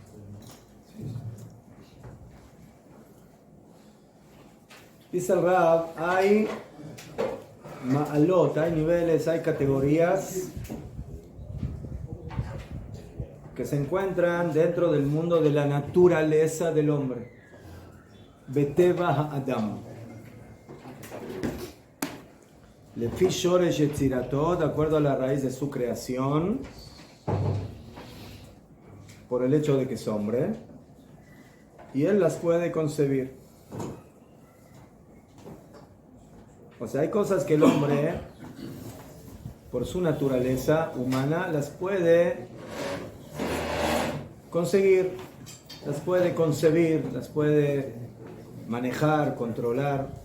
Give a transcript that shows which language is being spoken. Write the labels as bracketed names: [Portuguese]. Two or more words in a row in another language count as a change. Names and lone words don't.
[Spanish] Dice el Rav, hay ma'alot, hay niveles, hay categorías que se encuentran dentro del mundo de la naturaleza del hombre. [Hebrew] בטבע האדם. לפי שורש יצירתו, [Spanish] de acuerdo a la raíz de su creación, por el hecho de que es hombre, y él las puede concebir. O sea, hay cosas que el hombre, por su naturaleza humana, las puede conseguir, las puede concebir, las puede manejar, controlar.